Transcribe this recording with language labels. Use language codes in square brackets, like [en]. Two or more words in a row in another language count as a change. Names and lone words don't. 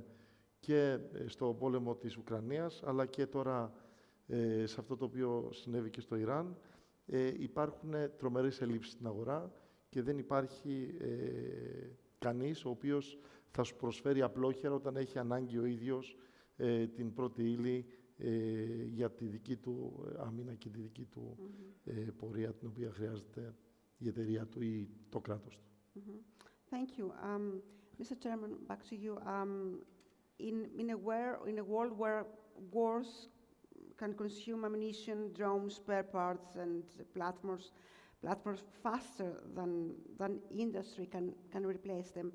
[el] και στο πόλεμο της Ουκρανίας, αλλά και τώρα σε αυτό το οποίο συνέβη και στο Ιράν, υπάρχουν τρομερές ελλείψεις στην αγορά και δεν υπάρχει κανείς ο οποίος θα σου προσφέρει απλόχερα όταν έχει ανάγκη ο ίδιος την πρώτη ύλη για τη δική του άμυνα και τη δική του πορεία, την οποία χρειάζεται η εταιρεία του ή το κράτος του. [en] Thank you. Mr. Chairman, back to you. In a world where wars can consume ammunition, drones, spare parts, and platforms faster than industry can replace them.